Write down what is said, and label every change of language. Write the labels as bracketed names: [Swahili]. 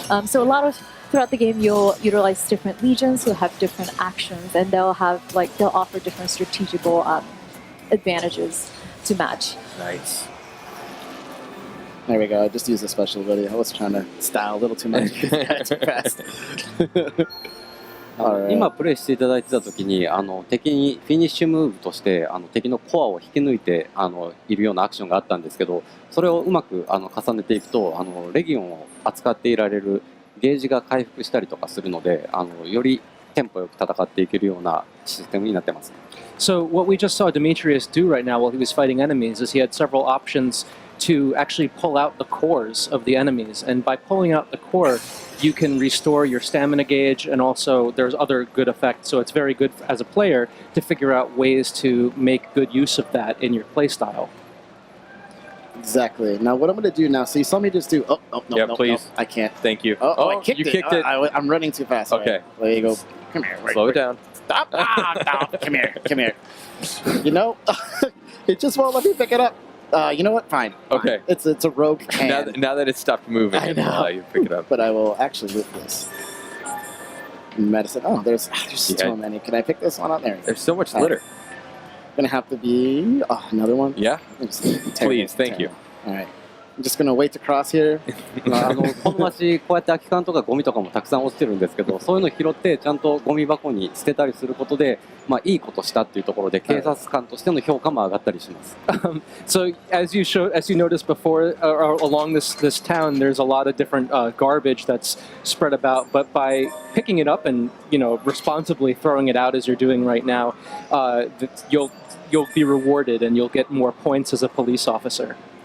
[English] So a lot of throughout the game, you'll utilize different legions who have different actions, and they'll offer different strategical advantages to match. Nice. There we go. I just used a special ability. I was trying to style a little too much. Too fast. Alright. [Japanese] 今プレイしていただいてた時に敵にフィニッシュムーブとして敵のコアを引き抜いているようなアクションがあったんですけど、それをうまく重ねていくとレギオンを扱っていられるゲージが回復したりとかするのでよりテンポよく戦っていけるようなシステムになってます。 [English] So what we just saw Demetrius do right now while he was fighting enemies is he had several options to actually pull out the cores of the enemies, and by pulling out the core you can restore your stamina gauge, and also there's other good effects, so it's very good as a player to figure out ways to make good use of that in your playstyle. Exactly. Now what I'm going to do now, so you saw me just do, Yeah, no, please. I can't. Thank you. I kicked you it. kicked it. I'm running too fast. Okay. Right. There you go. Come here. Slow it down. Stop. Stop. Come here. Come here. You know, it just won't let me pick it up. You know what? Fine. Okay. It's a rogue can. Now that it's stopped moving, I it'll know. allow you to pick it up. But I will actually loot this. Medicine. Oh, there's so many. Can I pick this one up? There. There's so much litter. Gonna have to be another one. Yeah. Please, thank you. All right. I'm just gonna wait to cross here. [Japanese] この街こうやって空き缶とかゴミとかもたくさん落ちてるんですけど、そういうの拾ってちゃんとゴミ箱に捨てたりすることで、いいことしたっていうところで警察官としての評価も上がったりします。 [English] So as you noticed before, along this town, there's a lot of different garbage that's spread about. But by picking it up and responsibly throwing it out as you're doing right now, you'll be rewarded and you'll get more points as a police officer.